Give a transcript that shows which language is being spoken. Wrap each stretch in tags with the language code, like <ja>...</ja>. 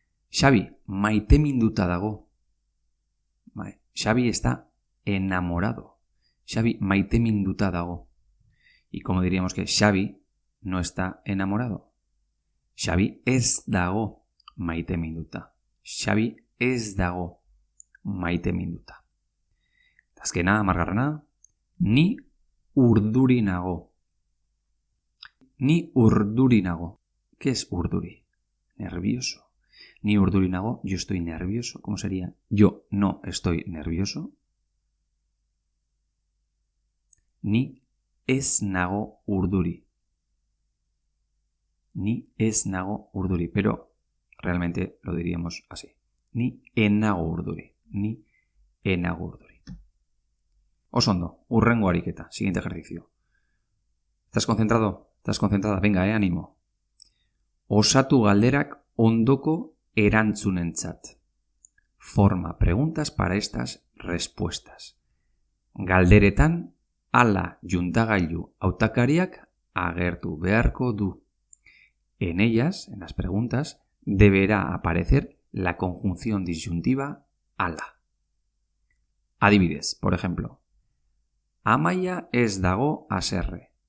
<eu>Xabi maiteminduta dago.</eu> <es>Xabi está enamorado.</es> <eu>Xabi maiteminduta dago.</eu> <es>Y como diríamos que Xabi no está enamorado.</es> <eu>Xabi ez dago maiteminduta. Xabi ez dago maiteminduta. Azkena, 10. Ni urduri nago. Ni urduri nago.</eu> <es>¿Qué es urduri? Nervioso.</es> <eu>Ni urduri nago,</eu> <es>yo estoy nervioso. ¿Cómo sería? Yo no estoy nervioso.</es> <eu>Ni ez nago urduri. Ni ez nago urduri.</eu> <es>Pero realmente lo diríamos así.</es> <eu>Ni enago urduri. Ni enago urduri. Osondo, hurrengo ariketa.</eu> <es>Siguiente ejercicio. ¿Estás concentrado? ¿Estás concentrada? Venga, ánimo.</es> <eu>Osatu galderak ondoko erantzunentzat.</eu> <es>Forma preguntas para estas respuestas.</es> <eu>Galderetan, ala juntagailu hautakariak agertu beharko du.</eu> <es>En ellas, en las preguntas, deberá aparecer la conjunción disyuntiva ala. Adibidez, por ejemplo,</es> <eu>Amaia ez dago haserre.</eu>